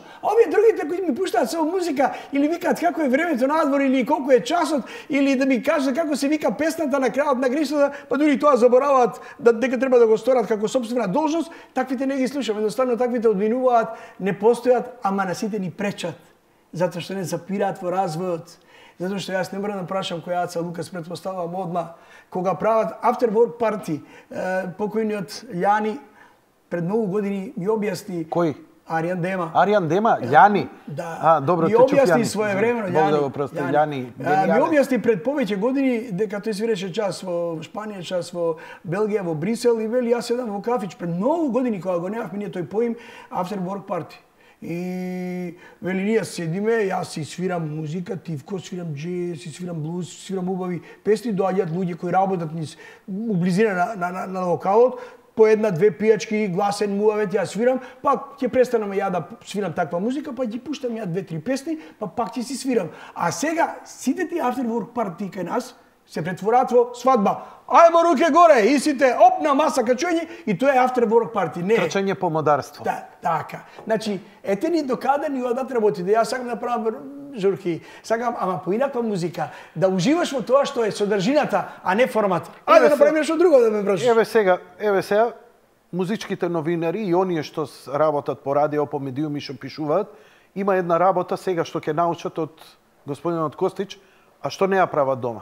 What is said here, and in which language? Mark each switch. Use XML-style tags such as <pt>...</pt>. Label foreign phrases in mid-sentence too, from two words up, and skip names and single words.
<mk>А овие другите кои ми пуштаат само музика или викаат како е времето надвор или колку е часот или да ми кажат како се вика песната на крајот на Гришата, па дури тоа забораваат дека треба да го сторат како сопствена должност, таквите не ги слушам. Едноставно таквите одминуваат, не постојат, ама на сите ни пречат. Затоа што не запираат во развојот. Затоа што јас не морам да прашам која Аца Лукас, претпоставувам одма. Кога прават</mk> <en>after work party,</en> <mk>покојниот Јани пред многу години ми објасни. Кој? Аријан Дема. Аријан Дема, Јани. Да. Добро, ми те чув објасни Јани. своевремено Бог да го прости, Јани. Ми објасни пред повеќе години дека тој свиреше час во Шпанија, час во Белгија, во Брисел и вели јас седам во кафич пред многу години кога го немавме ние тој поим</mk> <en>after work party.</en> <mk>И вели ние седиме, јас си свирам музика, Тивко, свирам джез, си свирам блуз, свирам убави песни, доаѓаат луѓе кои работат низ у близина на локалот, по една-две пијачки, гласен муавет, јас свирам, пак ќе престанам ја да свирам таква музика, па ги пуштам ја две-три песни, па пак ќе си свирам. А сега сите тие</mk> <en>after work party</en> <mk>кај нас се претвораат во свадба.</mk> <sr>Ајмо руке горе,</sr> <mk>и сите оп на маса качување и тоа е</mk> <en>after work party.</en> <mk>Не. Трчање по модарство. Да, така. Значи, ете ни докаде ни одат работи. Да јас сакам да правам журки, сакам ама по инаква музика, да уживаш во тоа што е содржината, а не формат. Ајде да направиме нешто друго да ме прашаш. Еве сега музичките новинари и оние што работат по радио, по медиуми што пишуваат, има една работа сега што ќе научат од господинот Костич, а што не ја прават дома.</mk>